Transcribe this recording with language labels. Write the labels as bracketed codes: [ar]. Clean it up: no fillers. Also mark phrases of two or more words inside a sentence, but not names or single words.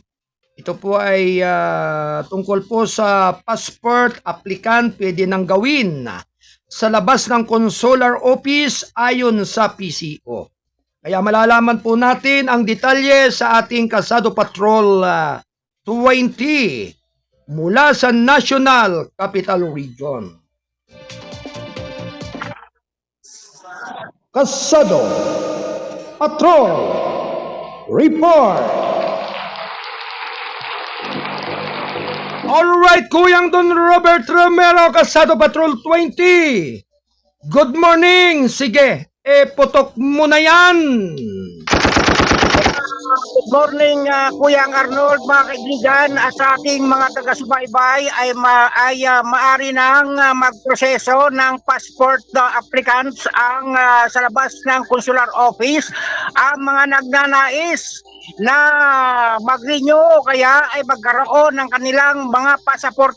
[tl] Ito po ay tungkol po sa [en] passport applicant [tl] pwede nang gawin sa labas ng [en] consular office [tl] ayon sa PCO. Kaya malalaman po natin ang detalye sa ating Kalsado Patrol 20 mula sa National Capital Region. Kalsado Patrol Report. Alright, Kuyang Don Robert Romero, Kalsado Patrol 20. [en] Good morning. [tl] Sige, putok mo na yan. [en] Good morning, [tl] Kuyang Arnold, mga kaibigan, at sa ating mga taga-subaybay ay maaari nang magproseso ng [en] passport applicants [tl] ang sa labas ng [en] consular office [tl] ang mga nagnanais na mag-renew kaya ay magkaroon ng kanilang mga pasaporte.